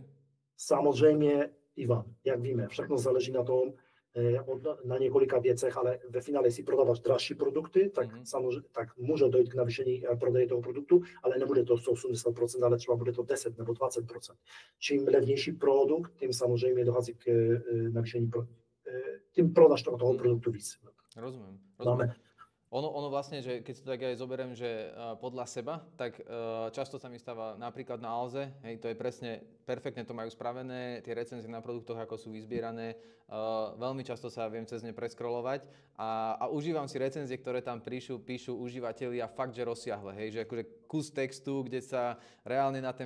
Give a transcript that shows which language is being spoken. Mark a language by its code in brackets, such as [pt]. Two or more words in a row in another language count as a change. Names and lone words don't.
[cs] Samozřejmě, Ivan, jak víme, všechno záleží na tom, na několika věcech, ale ve finále, jestli prodáváš dražší produkty, tak samozřejmě tak může dojít k navýšení prodeje toho produktu, ale nebude to 180%, ale třeba bude to 10 nebo 20%. Čím levnější produkt, tím samozřejmě dochází k navýšení, tím prodáš toho produktu víc. [sk] Rozumiem. Máme. Ono vlastne, že keď si to tak aj zoberiem, že podľa seba, tak často sa mi stáva napríklad na Alze, hej, to je presne, perfektne to majú spravené, tie recenzie na produktoch, ako sú vyzbierané, veľmi často sa viem cez ne preskrolovať a užívam si recenzie, ktoré tam píšu užívateľia fakt, že rozsiahle, hej, že akože kus textu, kde sa reálne na